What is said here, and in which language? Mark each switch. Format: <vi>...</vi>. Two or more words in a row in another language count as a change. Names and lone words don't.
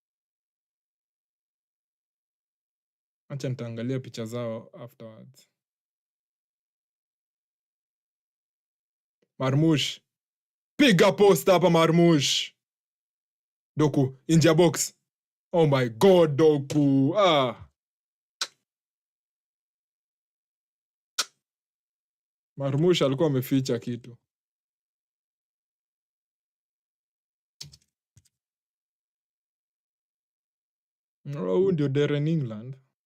<sw>Acha nitaangalia picha zao afterwards. Marmoush. Piga post hapa Marmoush. Doku, nje ya box.</sw> <en>Oh my god,</en> <sw>Doku. Marmoush alikuwa ameficha kitu. Huyu ndio Darren England.</sw>